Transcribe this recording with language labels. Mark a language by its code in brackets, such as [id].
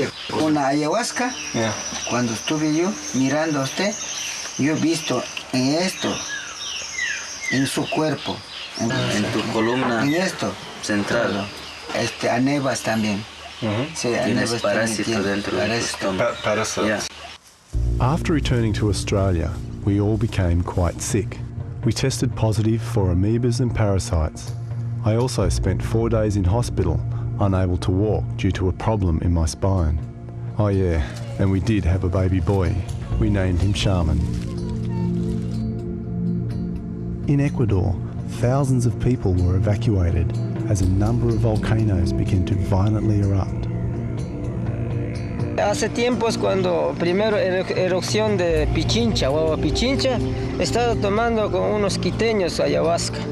[es] Con la ayahuasca, cuando estuve yo mirando a usted, yo he visto en esto, en su cuerpo, en tu columna, en esto central, anebas también. Sí, anebas parásito dentro de tu estómago. [en] Parasites. After returning to Australia, we all became quite sick. We tested positive for amoebas and parasites. I also spent 4 days in hospital, unable to walk due to a problem in my spine. Oh yeah, and we did have a baby boy. We named him Shaman. In Ecuador, thousands of people were evacuated as a number of volcanoes began to violently erupt. [es] Hace tiempos cuando primero erupción de Pichincha, Guagua Pichincha, he estado tomando con unos quiteños ayahuasca.